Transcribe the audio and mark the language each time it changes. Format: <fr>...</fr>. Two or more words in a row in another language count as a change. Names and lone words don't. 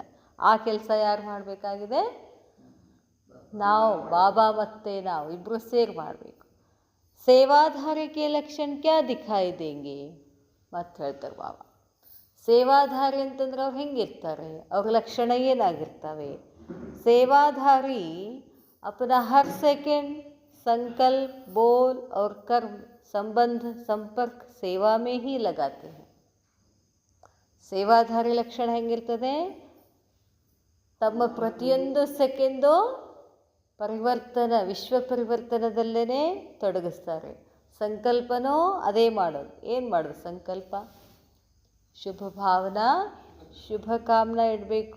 <kn>ಆ ಕೆಲಸ ಯಾರು ಮಾಡಬೇಕಾಗಿದೆ? ನಾವು, ಬಾಬಾ ಮತ್ತು ನಾವು ಇಬ್ಬರು ಸೇರಿ ಮಾಡಬೇಕು.</kn> <hi>सेवाधारीके लक्षण क्या दिखाई देंगे?</hi> <kn>ಮತ್ತೆ ಹೇಳ್ತಾರೆ ಬಾಬಾ. ಸೇವಾಧಾರಿ ಅಂತಂದ್ರೆ ಅವ್ರು ಹೆಂಗಿರ್ತಾರೆ? ಅವ್ರ ಲಕ್ಷಣ ಏನಾಗಿರ್ತವೆ?</kn> <hi>ಸೇವಾಧಾರಿ अपना हर सेकेंड संकल्प, बोल और कर्म, संबंध, संपर्क सेवा में ही लगाते हैं.</hi> <kn>ಸೇವಾಧಾರಿ ಲಕ್ಷಣ ಹೆಂಗಿರ್ತದೆ? ತಮ್ಮ ಪ್ರತಿಯೊಂದು ಸೆಕೆಂಡು ವಿಶ್ವ ಪರಿವರ್ತನದಲ್ಲೇ ತೊಡಗಿಸ್ತಾರೆ. ಸಂಕಲ್ಪನೂ ಅದೇ ಮಾಡೋದು. ಏನು ಮಾಡೋದು ಸಂಕಲ್ಪ? ಶುಭ ಭಾವನಾ, ಶುಭ ಕಾಮನ ಇಡಬೇಕು.</kn>